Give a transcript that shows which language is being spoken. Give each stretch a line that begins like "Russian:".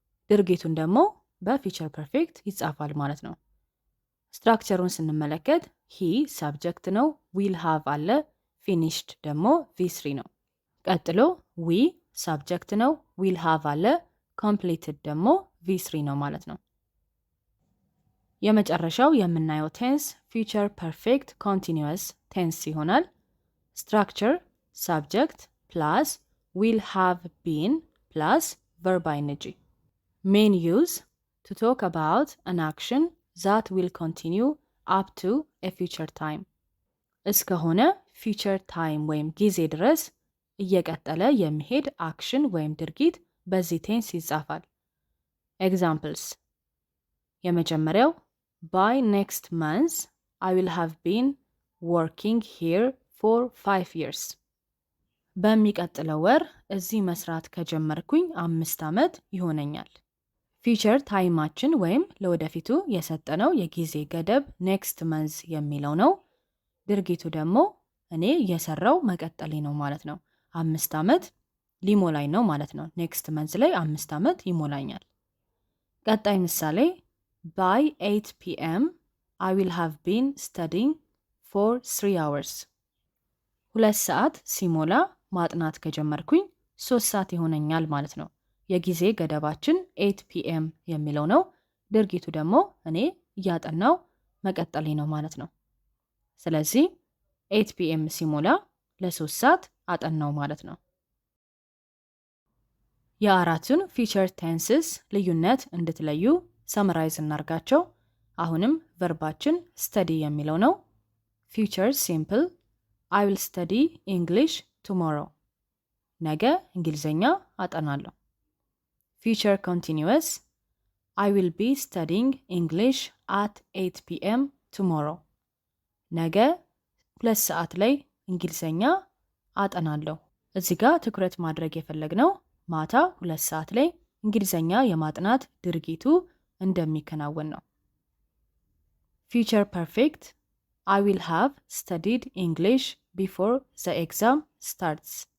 Amharic: ድርጊቱን ደግሞ በፊውቸር ፐርፌክት ይጻፋል ማለት ነው። ስትራክቸሩን ስንመለከት he ሳብጀክት ነው፣ will have አለ፣ finished ደግሞ V3 ነው። ቀጥሎ we ሳብጀክት ነው፣ will have አለ፣ completed ደግሞ V3 ነው ማለት ነው። የመጨረሻው የምናየው ቴንስ future perfect continuous ቴንስ ይሆናል። ስትራክቸር
English: subject plus will have been plus verb ing. main use to talk about an action that will continue up to a future time.
Amharic: እስከሆነ future time ወይም ጊዜ ድረስ እየቀጠለ የሚሄድ አክሽን ወይም ድርጊት በዚህ ቴንስ ይጻፋል። ኤግዛምፕልስ የመጀመሪያው
English: by next month I will have been working here for 5 years.
Amharic: በሚቀጥለው ወር እዚህ መስራት ከጀመርኩኝ 5 ዓመት ይሆነኛል። ፊውቸር ታይማችን ወይም ለወደፊቱ የሰጠነው የጊዜ ገደብ ኔክስት መንዝ የሚለው ነው። ድርጊቱ ደግሞ እኔ የሰራው መቀጠሌ ነው ማለት ነው። 5 ዓመት ሊሞላኝ ነው ማለት ነው። ኔክስት መንዝ ላይ 5 ዓመት ይሞላኛል። ቀጣይ ምሳሌ
English: by 8 p.m. I will have been studying for 3 hours.
Amharic: 2 ሰዓት ሲሞላ ማጥናት ከጀመርኩኝ 3 ሰዓት ይሆነኛል ማለት ነው። የጊዜ ገደባችን 8 p.m. የሚለው ነው። ድርጊቱ ደግሞ እኔ እያጠናው መቀጠሌ ነው ማለት ነው። ስለዚህ 8 p.m. ሲሞላ ለ3 ሰዓት አጠናው ማለት ነው። የአራቱን ፊውቸር ቴንስስ ልዩነት እንድትለዩ ሰመራይዝ እናርጋቸው። አሁንም ቨርባችን ስተዲ የሚለው ነው። ፊውቸር ሲምፕል
English: I will study English tomorrow.
Amharic: ነገ እንግሊዘኛ አጠናለሁ።
English: ፊውቸር ኮንቲኒዩስ I will be studying English at 8 p.m. tomorrow.
Amharic: ነገ 2 ሰዓት ላይ እንግሊዘኛ አጠናለሁ። እዚህ ጋር ትኩረት ማድረግ የፈለግነው ማታ 2 ሰዓት ላይ እንግሊዘኛ የማጥናት ድርጊቱ እንደሚከናወን ነው። ፊውቸር ፐርፌክት
English: I will have studied English before the exam starts.